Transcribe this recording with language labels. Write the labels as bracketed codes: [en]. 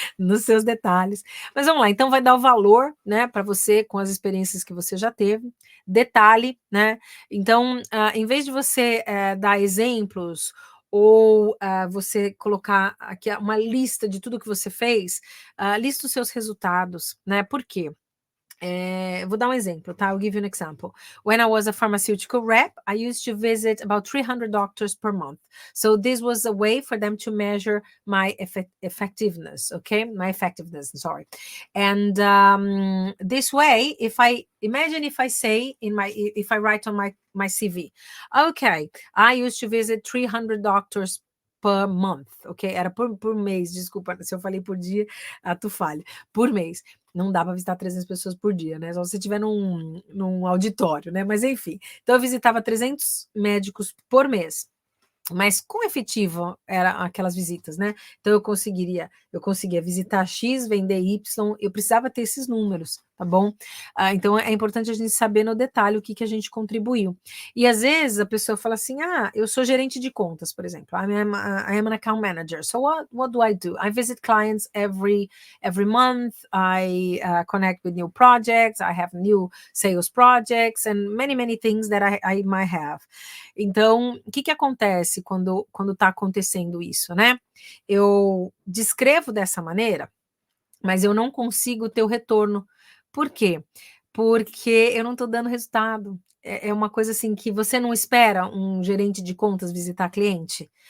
[pt] Nos seus detalhes. Mas vamos lá, então vai dar o valor, né, para você com as experiências que você já teve. Detalhe, né? Então, em vez de você dar exemplos ou você colocar aqui uma lista de tudo que você fez, lista os seus resultados, né? Por quê? Vou dar um exemplo, tá? [en] I'll give you an example. When I was a pharmaceutical rep, I used to visit about 300 doctors per month. So this was a way for them to measure my effectiveness, okay? My effectiveness, sorry. And this way, if I say if I write on my CV, okay, I used to visit 300 doctors per month, ok? [pt] Era por mês, desculpa, se eu falei por dia, tu falha. Por mês. Não dá para visitar 300 pessoas por dia, né? Só se você estiver num auditório, né? Mas enfim. Então, eu visitava 300 médicos por mês. Mas quão efetivo eram aquelas visitas, né? Então, eu conseguia visitar X, vender Y, eu precisava ter esses números, tá bom? Então, é importante a gente saber no detalhe o que a gente contribuiu. E às vezes a pessoa fala assim: eu sou gerente de contas, por exemplo. [en] I am an account manager. So what do I do? I visit clients every month. I connect with new projects. I have new sales projects and many things that I might have. [pt] Então, o que acontece quando está acontecendo isso, né? Eu descrevo dessa maneira, mas eu não consigo ter o retorno. Por quê? Porque eu não estou dando resultado. É uma coisa assim que você não espera um gerente de contas visitar cliente?